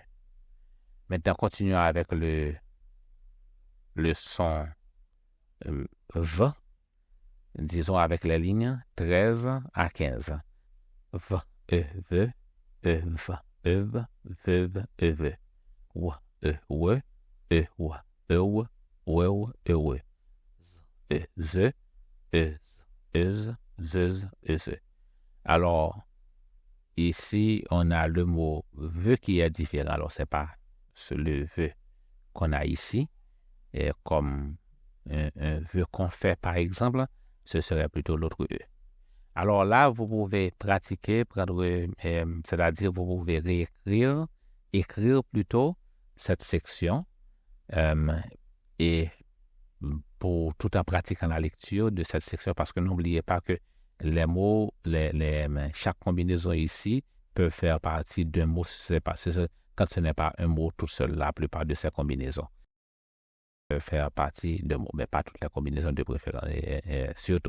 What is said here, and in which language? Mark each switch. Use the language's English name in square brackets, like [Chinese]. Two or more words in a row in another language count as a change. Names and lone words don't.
[French] Maintenant, continuons avec le son V, disons avec les lignes 13 à 15. V, E, V, E, V, E, V, V, V, E, V. W, E, W, E, W, E, W, W, E, W. E, Z, E, Z, Z, Z. Alors, ici, on a le mot veut qui est différent. Alors, c'est pas le veut qu'on a ici. Et comme un veut qu'on fait, par exemple, ce serait plutôt l'autre E. Alors là, vous pouvez pratiquer, c'est-à-dire vous pouvez écrire plutôt cette section et tout en pratiquant la lecture de cette section, parce que n'oubliez pas que les mots, chaque combinaison ici peut faire partie d'un mot quand ce n'est pas un mot tout seul, la plupart de ces combinaisons peuvent faire partie de mots, mais pas toutes les combinaisons de préférence, surtout.